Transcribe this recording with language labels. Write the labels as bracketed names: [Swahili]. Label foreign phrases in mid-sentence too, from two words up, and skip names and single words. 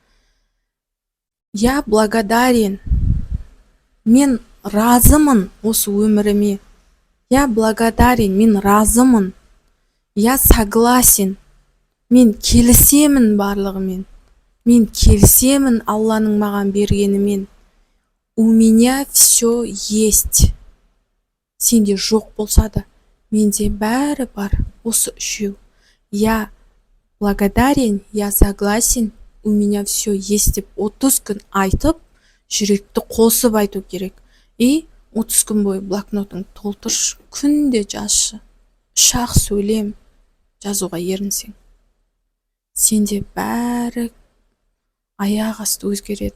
[Russian] Я благодарен. [Kazakh] Мен разымын осы өміріме. [Russian] Я благодарен. [Kazakh] Мен разымын. [Russian] Я согласен. [Kazakh] Мен келісемін барлығымен. Мен келісемін Алланың маған бергенімен. [Russian] У меня все есть. [Kazakh] Сенде жоқ болса да, менде бәрі бар. Осы үшеу. [Russian] Я благодарен, я согласен, у меня все есть [Kazakh] деп 30 күн айтып, жүректі қосып айту керек. И 30 күн бойы блокнотың толтыршы, күнде жазшы. Үш-ақ сөйлем жазуға ерінсең. Сенде бәрі аяқ асты өзгереді.